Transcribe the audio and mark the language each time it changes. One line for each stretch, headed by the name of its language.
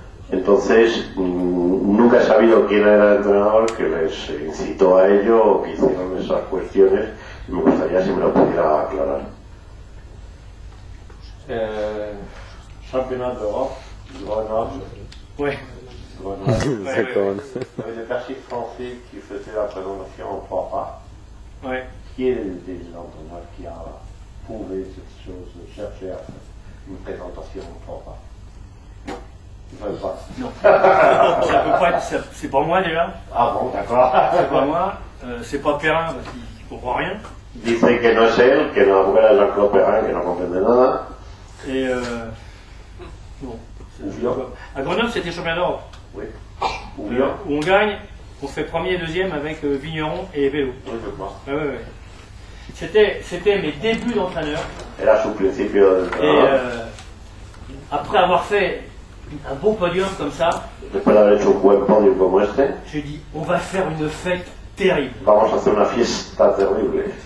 Spanish: Entonces, nunca he sabido quién era el entrenador que les incitó a ello o que hicieron esas cuestiones, y me gustaría si me lo pudiera aclarar.
French: Championnat d'Europe, Grenoble. Oui. Grenoble. D'accord. Il y avait des persistes français qui faisaient la présentation en 3 pas. Oui. Qui est l'entraîneur qui a prouvé cette chose, cherché à faire une présentation en 3 pas? Non. Ça peut pas être, c'est pas moi déjà. Ah bon, d'accord. C'est pas moi. C'est pas Perrin parce qu'il comprend rien.
Spanish: Dice que no es él, que no es Jean-Claude Perrin, que no comprende nada.
French: Et bon. À Grenoble, c'était championnat d'Europe. Oui. Où on gagne, on fait premier et deuxième avec Vigneron et Vélo. Oui, je crois. Ouais. C'était mes débuts d'entraîneur.
Spanish: Era su principio del
French: Et après avoir fait un beau podium comme ça,
Spanish: después de haber hecho un buen podium como este,
French: j'ai dit on va faire une fête terrible.
Spanish: Vamos a hacer una fiesta terrible.